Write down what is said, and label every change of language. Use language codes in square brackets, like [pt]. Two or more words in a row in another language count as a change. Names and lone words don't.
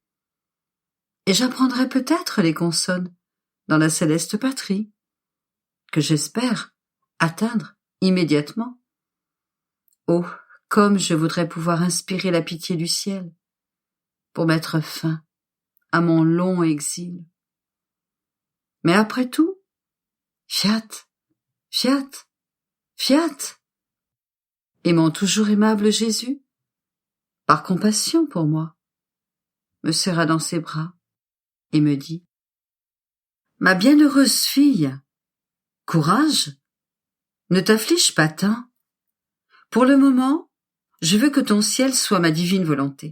[fr] Et j'apprendrai peut-être les consonnes dans la céleste patrie, que j'espère atteindre immédiatement. Oh, comme je voudrais pouvoir inspirer la pitié du ciel pour mettre fin à mon long exil. Mais après tout, [la] fiat, fiat, fiat. [fr] Et mon toujours aimable Jésus, par compassion pour moi, me serra dans ses bras et me dit: Ma bienheureuse fille, courage, ne t'afflige pas tant. Pour le moment, je veux que ton ciel soit ma divine volonté.